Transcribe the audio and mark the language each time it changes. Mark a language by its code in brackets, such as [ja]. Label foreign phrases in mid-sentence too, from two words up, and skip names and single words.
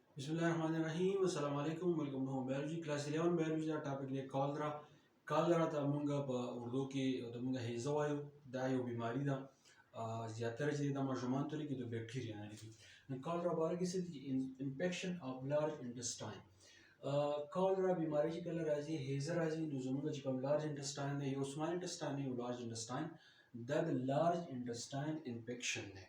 [ar] بسم الله الرحمن الرحيم. السلام عليكم. [en] Welcome to Home Biology. Class 11 Biology [ps] دا ټاپک دی کالرا. کالرا ته مونږ په اردو کې د مونږ هیزه وایو. دا یو بیماری ده. زیاتره چې د ماشومان ته لګي د بکټریا نه لګي. نو کالرا باره کې څه دي؟ [en] infection of large intestine. [ps] کالرا بیماری چې کله راځي هیزه راځي نو زموږ چې کوم [en] large intestine [ps] دی یو [en] small intestine [ps] یو [en] large intestine [ps] دا د [en] large intestine infection [ps] دی.